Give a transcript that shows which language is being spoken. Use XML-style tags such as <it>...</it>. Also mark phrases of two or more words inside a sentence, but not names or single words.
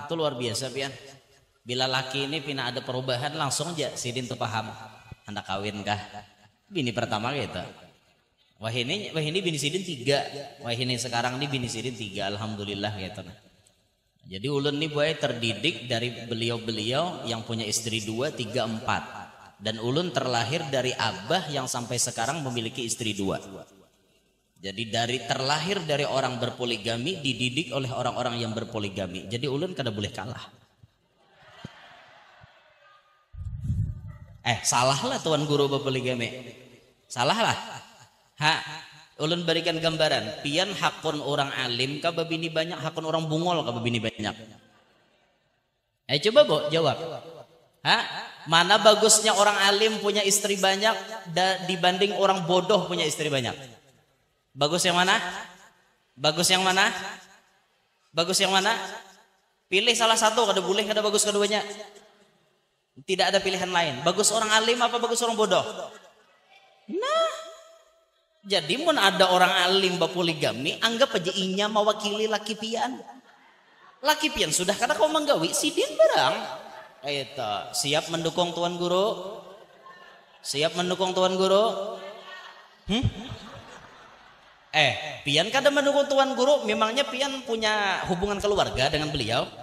<bjn>Itu luar biasa pian. Bila laki ini pina ada perubahan langsung aja sidin tuh paham. Hendak kawin kah? Bini pertama gitu. Wah ini bini sidin 3. Wah ini sekarang ini bini sidin 3. Alhamdulillah gitu. Jadi ulun nih buaya terdidik dari beliau-beliau yang punya istri 2, 3, 4.</bjn> <id>Dan ulun terlahir dari abah yang sampai sekarang memiliki istri 2. Jadi terlahir dari orang berpoligami dididik oleh orang-orang yang berpoligami.</id> <bjn>Jadi ulun kada boleh kalah. Salah lah tuan guru berpoligami.</bjn> <id>Salah lah. Ulun berikan gambaran.</id> <bjn>Pian hakun orang alim kah babini banyak, hakun orang bungol kah babini banyak.</bjn> <id>Coba Bu jawab. Mana bagusnya orang alim punya istri banyak dibanding orang bodoh punya istri banyak? Bagus yang mana? Bagus yang mana? Bagus yang mana?</id> <bjn>Pilih salah satu, kada boleh kada bagus keduanya.</bjn> <id>Tidak ada pilihan lain. Bagus orang alim apa bagus orang bodoh?</id> <bjn>Nah, jadi mun ada orang alim berpoligami, anggap aja inya mewakili laki pian. Laki pian sudah kada kau menggawi sidin barang.</bjn> <id>Itu siap mendukung tuan guru? Siap mendukung tuan guru? Pian kada mendukung tuan guru, memangnya pian punya hubungan keluarga dengan beliau?</id>